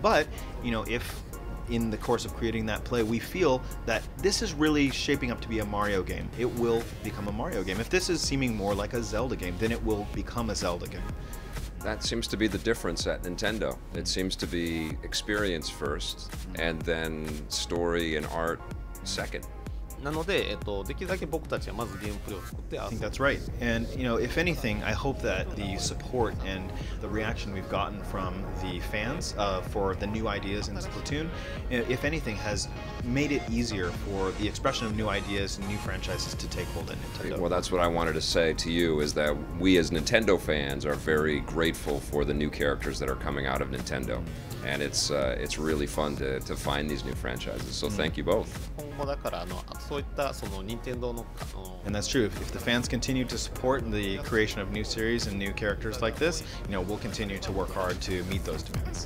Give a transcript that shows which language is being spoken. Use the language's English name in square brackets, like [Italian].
[English] But if in the course of creating that play we feel that this is really shaping up to be a Mario game, it will become a Mario game. If this is seeming more like a Zelda game, then it will become a Zelda game. That seems to be the difference at Nintendo. It seems to be experience first and then story and art second. [Japanese] なので、できるだけ僕たちはまずゲームプレイを作って [English] I think that's right. And if anything, I hope that the support and the reaction we've gotten from the fans for the new ideas in Splatoon, if anything, has made it easier for the expression of new ideas and new franchises to take hold in Nintendo. Well, that's what I wanted to say to you, is that we as Nintendo fans are very grateful for the new characters that are coming out of Nintendo. And it's really fun to find these new franchises. So thank you both. [Japanese] 今後だからそういったその任天堂の [English] And that's true. If the fans continue to support the creation of new series and new characters like this, we'll continue to work hard to meet those demands.